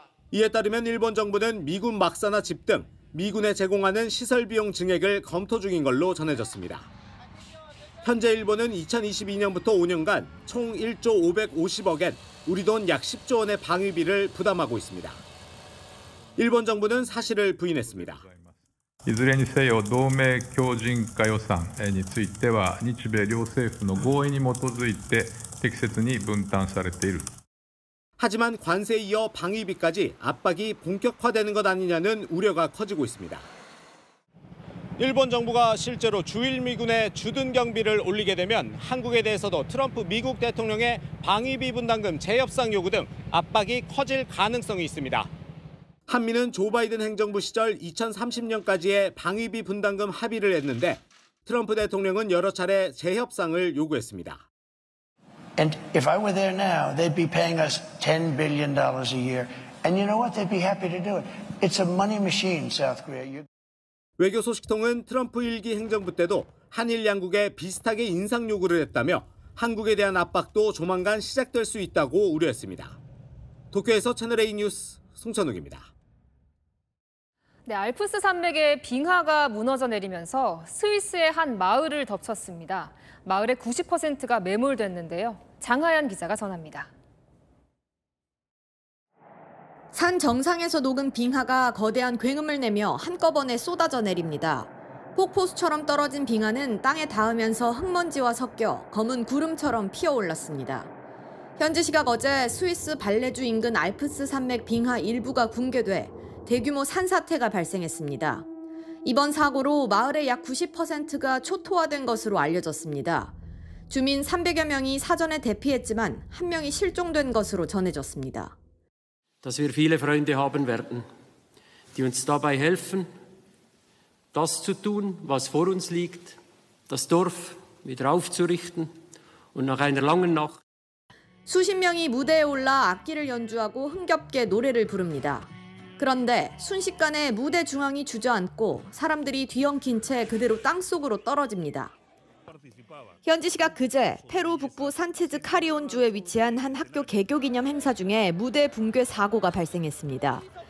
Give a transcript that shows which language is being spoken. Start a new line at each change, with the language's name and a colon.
Korean: 이에 따르면 일본 정부는 미군 막사나 집 등 미군에 제공하는 시설 비용 증액을 검토 중인 걸로 전해졌습니다. 현재 일본은 2022년부터 5년간 총 1조 550억엔, 우리 돈 약 10조 원의 방위비를 부담하고 있습니다. 일본 정부는 사실을 부인했습니다.
Japanese: いずれにせよ同盟強靭化予算については日米両政府の合意に基づいて適切に分担されている.
Korean: 하지만 관세에 이어 방위비까지 압박이 본격화되는 것 아니냐는 우려가 커지고 있습니다. 일본 정부가 실제로 주일미군의 주둔 경비를 올리게 되면 한국에 대해서도 트럼프 미국 대통령의 방위비 분담금 재협상 요구 등 압박이 커질 가능성이 있습니다. 한미는 조 바이든 행정부 시절 2030년까지의 방위비 분담금 합의를 했는데 트럼프 대통령은 여러 차례 재협상을 요구했습니다.
English: And if I were there now, they'd be paying us $10 billion a year. And you know what? They'd be happy to do it. It's a money machine, South Korea.
Korean: 외교 소식통은 트럼프 1기 행정부 때도 한일 양국에 비슷하게 인상 요구를 했다며 한국에 대한 압박도 조만간 시작될 수 있다고 우려했습니다. 도쿄에서 채널A 뉴스 송찬욱입니다. 네, 알프스 산맥에 빙하가 무너져 내리면서 스위스의 한 마을을 덮쳤습니다. 마을의 90%가 매몰됐는데요. 장하연 기자가 전합니다. 산 정상에서 녹은 빙하가 거대한 굉음을 내며 한꺼번에 쏟아져 내립니다. 폭포수처럼 떨어진 빙하는 땅에 닿으면서 흙먼지와 섞여 검은 구름처럼 피어올랐습니다. 현지 시각 어제 스위스 발레주 인근 알프스 산맥 빙하 일부가 붕괴돼 대규모 산사태가 발생했습니다. 이번 사고로 마을의 약 90%가 초토화된 것으로 알려졌습니다. 주민 300여 명이 사전에 대피했지만 한 명이 실종된 것으로 전해졌습니다.
German: Dass wir viele Freunde haben werden, die uns dabei helfen, das zu tun, was vor uns liegt, das Dorf wieder aufzurichten und nach einer langen Nacht.
Korean: 수십 명이 무대에 올라 악기를 연주하고 흥겹게 노래를 부릅니다. 그런데 순식간에 무대 중앙이 주저앉고 사람들이 뒤엉킨 채 그대로 땅속으로 떨어집니다. 현지 시각 그제 페루 북부 산체즈 카리온주에 위치한 한 학교 개교 기념 행사 중에 무대 붕괴 사고가 발생했습니다.